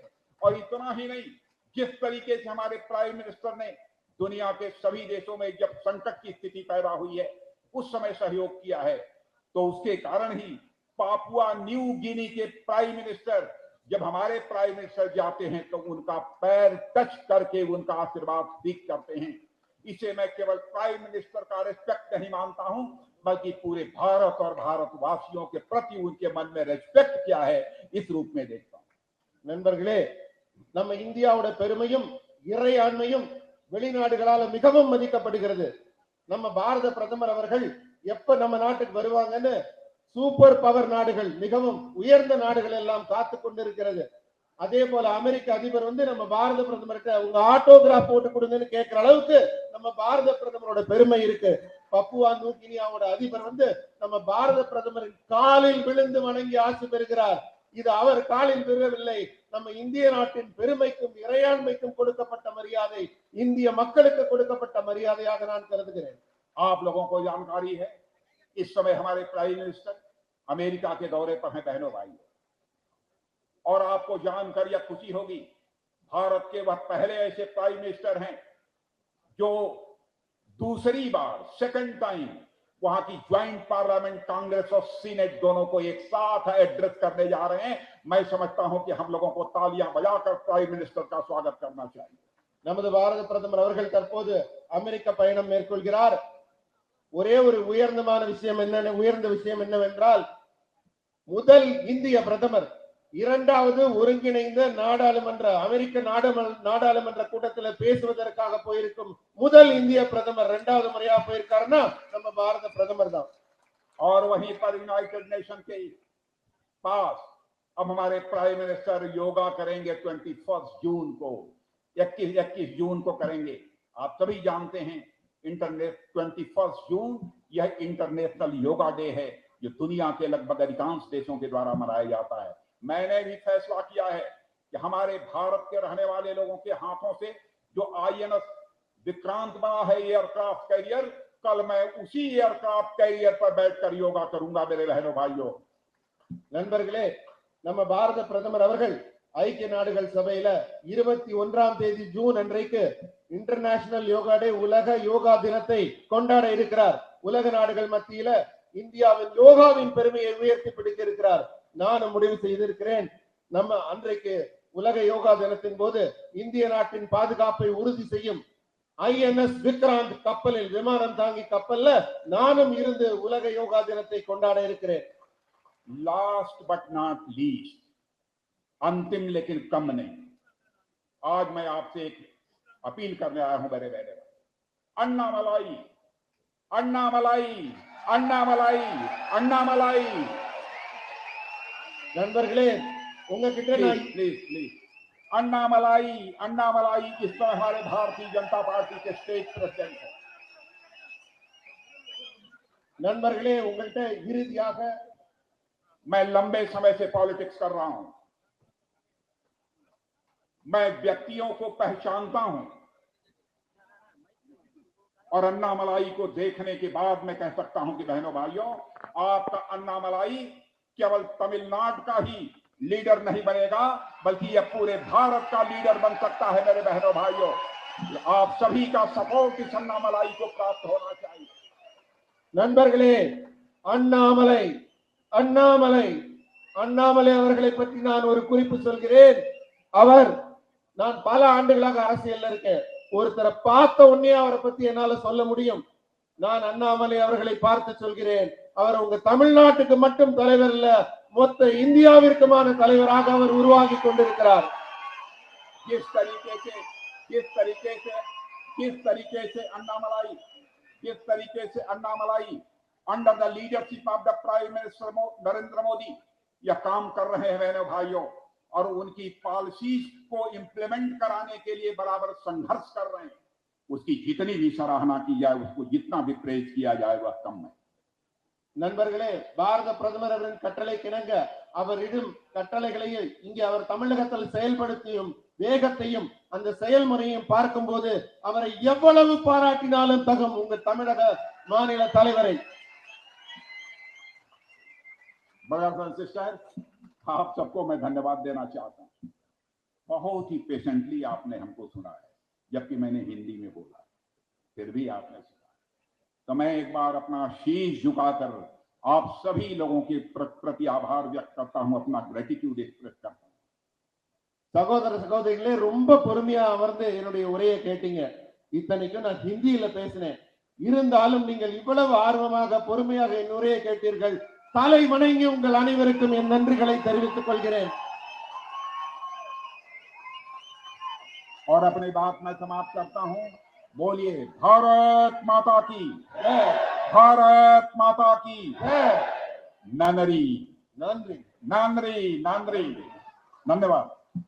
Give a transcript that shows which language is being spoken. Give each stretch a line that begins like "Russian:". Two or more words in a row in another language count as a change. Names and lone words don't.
Hindi: और इतना ही नहीं, जिस तरीके से हमारे
English: prime minister
Hindi: ने दुनिया के सभी देशों में जब संकट की स्थिति पैदा हुई है उस समय सहयोग किया है, तो उसके कारण ही पापुआ न्यू गिनी के
English: prime minister
Hindi: जब हमारे
English: prime minister
Hindi: जाते हैं तो उनका पैर टच करके उनका आशीर्वाद सीख करते हैं। इसे मैं केवल
English: prime minister
Hindi: का रिस्पेक्ट नहीं मानता हूं, बल्कि पूरे भारत और भारतवासियों के प्रति उनके मन में रेस्पेक्ट क्या है इस रूप में देखता हूं।
Tamil: நண்பர்களே, நம்ம இந்தியாவோட பெருமையும் இறையாண்மையும் வெளிநாடுகளால மிகவும் மதிக்கப்படுகிறது. நம்ம பாரத பிரதமர் அவர்கள் எப்ப நம்ம நாட்டுக்கு வருவாங்கன்னு
English: super power
Tamil: நாடுகள், மிகவும் உயர்ந்த நாடுகள் எல்லாம் காத்து கொண்டிருக்கிறது. அதே போல அமெரிக்க அதிபர் நம்ம பாரத பிரதமர்கிட்ட உங்க ஆட்டோகிராஃப் போட்டு கொடுங்கன்னு கேட்கிற அளவுக்கு நம்ம பாரத பிரதமரோட பெருமை இருக்கு. பப்புவா நியூகினியாவோட அதிபர் நம்ம பாரத பிரதமரின் காலில் விழுந்து வணங்கி ஆசி பெறுகிறார். இது அவர் காலில் விழவில்லை, நம்ம இந்திய நாட்டின் பெருமைக்கும் இறையாண்மைக்கும் கொடுக்கப்பட்ட மரியாதை, இந்திய மக்களுக்கு கொடுக்கப்பட்ட மரியாதையாக நான் கருதுகிறேன்.
Hindi: आप लोगों को जानकारी है, इस समय हमारे
English: prime minister
Hindi: अमेरिका के दौरे पर हैं बहनों भाई, और आपको जानकर यह खुशी होगी, भारत के वह पहले ऐसे
English: prime minister
Hindi: हैं जो दूसरी बार
English: second time
Hindi: वहां की
English: joint parliament congress
Hindi: और सीनेट दोनों को एक साथ एड्रेस करने जा रहे हैं। मैं समझता हूं कि हम लोगों को तालियां बजाकर
English: prime minister
Hindi: का स्वागत करना चाहिए।
Tamil: நமது பாரத பிரதமர் அவர்கள் தற்போது அமெரிக்க பயணம் மேற்கொள்கிறார். ஒரே ஒரு உயர்ந்த விஷயம் என்னவென்றால், முதல் இந்திய பிரதமர் இரண்டாவது ஒருங்கிணைந்த அமெரிக்க நாடாளுமன்ற கூட்டத்தில் பேசுவதற்காக போயிருக்கும் முதல் இந்திய பிரதமர் இரண்டாவது முறையா போயிருக்காருன்னா நம்ம பாரத பிரதமர் தான்.
Hindi: और वहीं पर
English: United Nation
Hindi: के पास अब हमारे
English: prime minister
Hindi: योगा करेंगे 21 जून को, 21 जून को करेंगे। आप सभी जानते हैं 21 जून यह
English: international yoga day
Hindi: है, जो दुनिया के लगभग अधिकांश देशों के द्वारा मनाया जाता है। मैंने भी फैसला किया है कि हमारे भारत के रहने वाले लोगों के हाथों से जो INS विक्रांत बना है
English: aircraft carrier,
Hindi: कल मैं उसी
English: aircraft carrier
Hindi: पर बैठकर योगा करूंगा मेरे बहनों भाइयों।
Tamil: நண்பர்களே, நம்ம பாரத பிரதமர் அவர்கள் ஐக்கிய நாடுகள் சபையில 21ஆம் தேதி ஜூன் அன்றைக்கு
English: international yoga day,
Tamil: உலக யோகா தினத்தை கொண்டாட இருக்கிறார். உலக நாடுகள் மத்தியில இந்தியாவின் யோகாவின் பெருமையை உயர்த்தி பிடிக்க இருக்கிறார். நானும் முடிவு செய்திருக்கிறேன், நம்ம அன்றைக்கு உலக யோகா தினத்தின் போது இந்திய நாட்டின் பாதுகாப்பை உறுதி செய்யும் INS விக்ராந்த் கப்பலில், விமானம் தாங்கி கப்பல்ல நானும் இருந்து உலக யோகா தினத்தை கொண்டாட இருக்கிறேன்.
English: last but not least,
Hindi: अंतिम लेकिन कम नहीं, आज मैं आपसे एक अपील करने आया हूं मेरे बहने, अन्नामलाई अन्नामलाई अन्नामलाई अन्नामलाई।
Tamil: நண்பர்களே, உங்ககிட்ட நான்
English: please please
Hindi: अन्नामलाई अन्नामलाई, इस पर हमारे भारतीय जनता पार्टी के
English: state president
Hindi: है।
Tamil: நண்பர்களே, உங்கள்கிட்ட இறுதியாக
Hindi: मैं लंबे समय से पॉलिटिक्स कर रहा हूं, मैं व्यक्तियों को पहचानता हूं, और अन्नामलाई को देखने के बाद मैं कह सकता हूं कि बहनों भाइयों, आपका अन्नामलाई केवल तमिलनाडु का ही लीडर नहीं बनेगा, बल्कि यह पूरे भारत का लीडर बन सकता है मेरे बहनों भाइयों। आप सभी का सपोर्ट इस अन्नामलाई को प्राप्त होना चाहिए।
Tamil: நண்பர்களே, அண்ணாமலை அண்ணாமலை அண்ணாமலை அவர்களை பற்றி நான் ஒரு குறிப்பு சொல்கிறேன். நான் பல ஆண்டுகளாக அரசியல்ல இருக்கேன். ஒருத்தரை பார்த்த உடனே அவரை பத்தி என்னால சொல்ல முடியும். நான் அண்ணாமலை அவர்களை பார்த்து சொல்கிறேன், அவர் உங்க தமிழ்நாட்டுக்கு மட்டும் தலைவர் இல்ல, மொத்த இந்தியாவிற்குமான தலைவராக அவர் உருவாகி கொண்டிருக்கிறார்.
Hindi: किस तरीके से अन्नामलाई
English: under the leadership of the prime minister
Hindi: नरेंद्र मोदी यह काम कर रहे हैं बहनों भाइयों, और उनकी पॉलिसीज को इंप्लीमेंट कराने के लिए बराबर संघर्ष कर रहे हैं। उसकी जितनी भी सराहना की जाए, उसको जितना भी प्रेज किया जाए वह कम है।
Tamil: நண்பர்களே, பாரத பிரதமர் அவரின் கட்டளைக்கிணங்க அவரிடம் கட்டளைகளை இங்கே அவர் தமிழகத்தில் செயல்படுத்தியும் வேகத்தையும் அந்த செயல்முறையும் பார்க்கும்போது அவரை எவ்வளவு பாராட்டினாலும் தகும் உங்க தமிழக மாநில தலைவரை।
English: brothers and sister,
Hindi: आप सबको मैं धन्यवाद देना चाहता हूं। बहुत ही पेशेंटली आपने हमको सुना है, जबकि मैंने हिंदी में बोला, फिर भी आपने सुना। तो मैं एक बार अपना शीश झुकाकर आप सभी लोगों के प्रति आभार व्यक्त करता हूं, अपना
English: gratitude express
Hindi: करता हूं।
Tamil: சகோதர சகோதரிகளே, ரொம்ப பொறுமையா அமர்ந்து என்னுடைய உரையை கேட்டீங்க. இத்தனைக்கும் நான் ஹிந்தியில பேசினேன். இருந்தாலும் நீங்கள் இவ்வளவு ஆர்வமாக பொறுமையாக என் உரையை கேட்டீர்கள். தலை வணங்கி உங்கள் அனைவருக்கும் என் நன்றிகளை தெரிவித்துக் கொள்கிறேன்.
Hindi: और अपनी बात मैं समाप्त करता हूं। बोलिए भारत माता की, भारत माता की नंदरी
Tamil: நன்றி. நன்றி நன்றி। धन्यवाद।